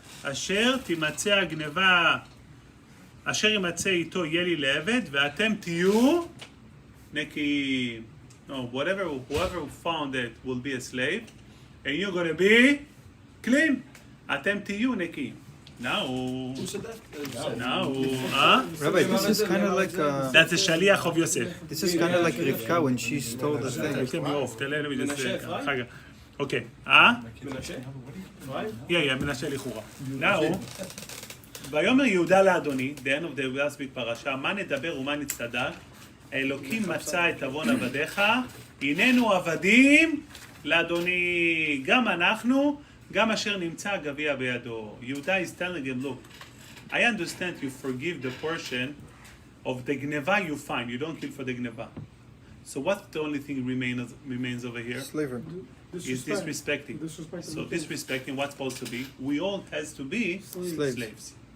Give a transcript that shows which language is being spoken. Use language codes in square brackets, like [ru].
[he] אשר תימצא הגנבה, אשר יימצא איתו יהיה לי לעבד, ואתם תהיו נקיים. [en] No, whoever found it will be a slave, and you're going to be clean. [he] אתם תהיו נקיים. Now, [en] Rabbi, this is kind of like that's the Shaliach of Yosef. this is kind of like Rivka when she stole the thing. Take me off. Let me just okay. [he] Yeah, מנשה לכאורה. Now, ויאמר יהודה לאדוני, [en] the end of the last week [he] פרשה, מה נדבר ומה נצטדק? האלוקים מצא את עוון עבדיך, הננו עבדים לאדוני, גם אנחנו, גם אשר נמצא הגביע בידו. [en] יהודה is telling him, look, I understand you forgive the portion of the gneva you find. You don't kill for the gneva. So what's the only thing remains over here? Slavery. Is disrespecting. So disrespecting what's supposed to be? We all has to be slaves.